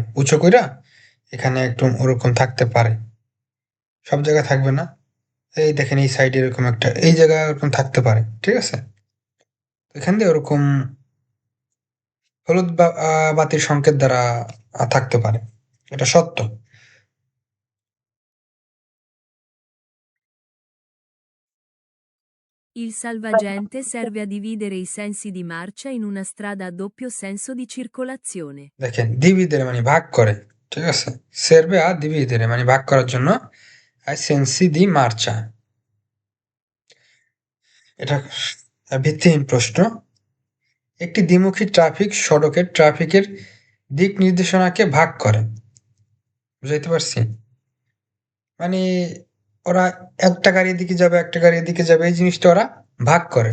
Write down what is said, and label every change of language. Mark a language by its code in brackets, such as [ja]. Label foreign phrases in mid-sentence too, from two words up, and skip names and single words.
[bn] উঁচু কইরা এখানে একটু ওরকম থাকতে পারে। সব জায়গায় থাকবে না। এই দেখেন এই সাইডে এরকম একটা এই জায়গায় ওরকম থাকতে পারে। ঠিক আছে? এখান দিয়ে ওরকম হলুদ বাতির সংকেত দ্বারা থাকতে পারে। এটা সত্য। [it] Il salvagente serve a dividere i sensi di marcia in una strada a doppio senso di circolazione. [bn] দেখেন dividere মানে ভাগ করে। ঠিক আছে? [it] serve a dividere [bn] মানে ভাগ করার জন্য [it] ai sensi di marcia [bn] এটা ভিত্তিহীন প্রশ্ন। একটি দ্বিমুখী ট্রাফিক সড়কের ট্রাফিকের দিক নির্দেশনাকে ভাগ করে। বুঝাইতে পারছি? মানে ওরা একটা গাড়ি এদিকে যাবে, একটা গাড়ি এদিকে যাবে এই জিনিসটা ওরা ভাগ করে।